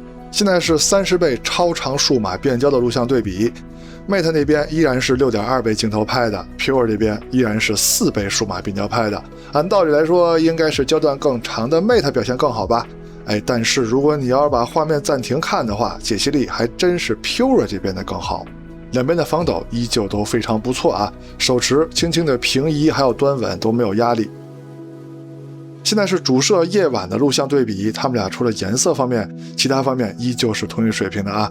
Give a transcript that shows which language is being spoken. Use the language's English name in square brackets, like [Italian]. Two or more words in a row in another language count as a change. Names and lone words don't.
[Chinese] 現在是30倍超長數碼變焦的錄像對比。Mate 那邊依然是6.2倍鏡頭拍的 ，Pure 這邊依然是4倍數碼變焦拍的。按道理來說，應該是焦段更長的 Mate 表现更好吧？但是如果你要是把畫面暫停看的話，解析力还真是 Pure 这邊的更好。两邊的防抖依舊都非常不錯啊，手持輕輕的平移還有端穩都沒有壓力。現在是主攝夜晚的錄像對比，他們倆除了顏色方面，其他方面依舊是同一水平的啊。